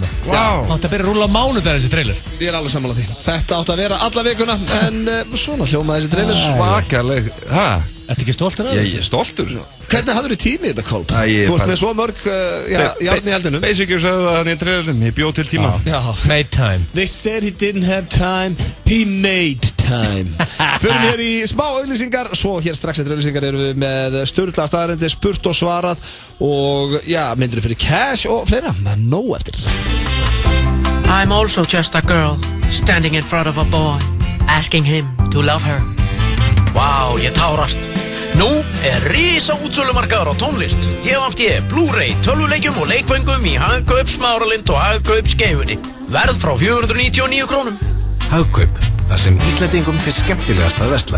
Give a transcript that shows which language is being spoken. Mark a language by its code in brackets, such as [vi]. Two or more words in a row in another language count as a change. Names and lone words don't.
[is] Átti að byrja að rúlla á mánudaginn þessi trailer. Ég er alveg sammála því. Þetta átti að vera alla vikuna, en svona hljómaði þessi trailer. Svakaleg. Ertu ekki stoltur af þessu? Ég er stoltur. Hvernig hafður þið tími í þetta, Kolb? Þú ert með svo mörg járn í eldinu. Basically sagði það hann í trailerum, ég bjóð til tíma. [en] Made time. They said he didn't have time, he made time. time. [is] Förum hér í smá auglýsingar. Svo hér strax eftir auglýsingar erum við með sturlaða staðreyndir, spurt og svarað. Og já, myndir fyrir cash og fleira. Nóg eftir. [en] I'm also just a girl standing in front of a boy asking him to love her. [is] Vá, ég tárast. Nú risa útsölumarkaður á tónlist, DFD, Blu-ray, tölvuleikjum og leikföngum í Hagkaup Smáralind og Hagkaup Skeifunni. Verð frá 499 krónum. Hagkaup, það sem Íslendingum finnst skemmtilegast að versla.